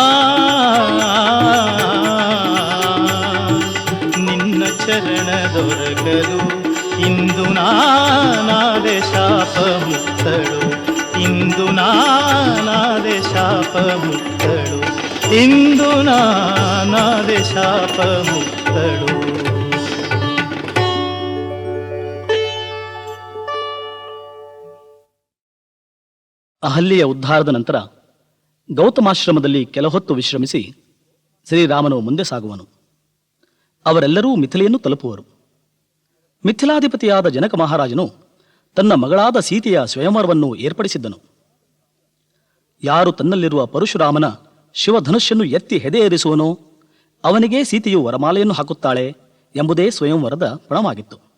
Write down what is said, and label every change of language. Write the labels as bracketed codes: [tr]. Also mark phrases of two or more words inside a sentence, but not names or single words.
[kn] ನಿನ್ನ ಚರಣದೊರಗಲು ಇಂದು ನಾನಾದೆ ಶಾಪ ಮುಕ್ತಳು ಇಂದು ನಾನಾದೆ ಶಾಪ ಮುಕ್ತಳು ಇಂದು ನಾನಾದೆ ಶಾಪ ಮುಕ್ತಳು. ಅಹಲ್ಯೆಯ ಉದ್ಧಾರದ ನಂತರ ಗೌತಮಾಶ್ರಮದಲ್ಲಿ ಕೆಲಹೊತ್ತು ವಿಶ್ರಮಿಸಿ ಶ್ರೀರಾಮನು ಮುಂದೆ ಸಾಗುವನು. ಅವರೆಲ್ಲರೂ ಮಿಥಿಲೆಯನ್ನು ತಲುಪುವರು. ಮಿಥಿಲಾಧಿಪತಿಯಾದ ಜನಕ ಮಹಾರಾಜನು ತನ್ನ ಮಗಳಾದ ಸೀತೆಯ ಸ್ವಯಂವರವನ್ನು ಏರ್ಪಡಿಸಿದ್ದನು. ಯಾರು ತನ್ನಲ್ಲಿರುವ ಪರಶುರಾಮನ ಶಿವಧನುಷ್ಯನ್ನು ಎತ್ತಿ ಹೆದೆಯೇರಿಸುವನೋ ಅವನಿಗೆ ಸೀತೆಯು ವರಮಾಲೆಯನ್ನು ಹಾಕುತ್ತಾಳೆ ಎಂಬುದೇ ಸ್ವಯಂವರದ ಪಣವಾಗಿತ್ತು.